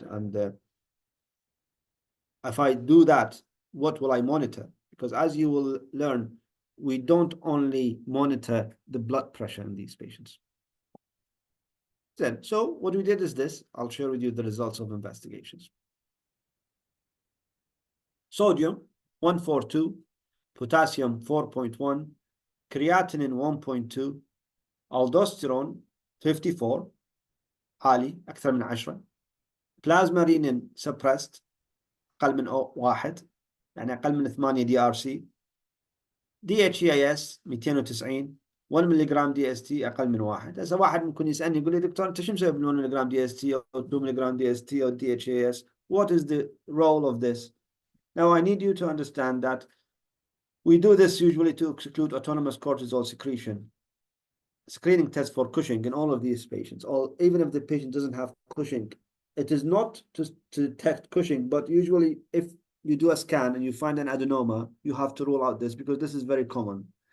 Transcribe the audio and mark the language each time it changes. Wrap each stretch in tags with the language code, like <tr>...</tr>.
<en>And if I do that, what will I monitor? Because as you will learn, we don't only monitor the blood pressure in these patients. Then, so what we did is this. I'll share with you the results of investigations. Sodium 142, potassium 4.1, creatinine 1.2, aldosterone 54</en> <ar>عالي أكثر من 10،</ar> <en>plasma renin suppressed</en> <ar>أقل من 1 يعني أقل من 8</ar> <en>DRC، DHEAS 290، 1</en> <ar>ملغ دي اس تي أقل من 1. هسه واحد ممكن يسألني يقول لي دكتور أنت شو مسوي بال 1 ملغ دي اس تي أو 2 ملغ دي اس تي أو DHEAS؟</ar> <en>What is the role of this? Now I need you to understand that we do this usually to exclude autonomous cortisol secretion. Screening test for Cushing in all of these patients, or even if the patient doesn't have Cushing, it is not to detect Cushing, but usually if you do a scan and you find an adenoma, you have to rule out this because this is very common.</en>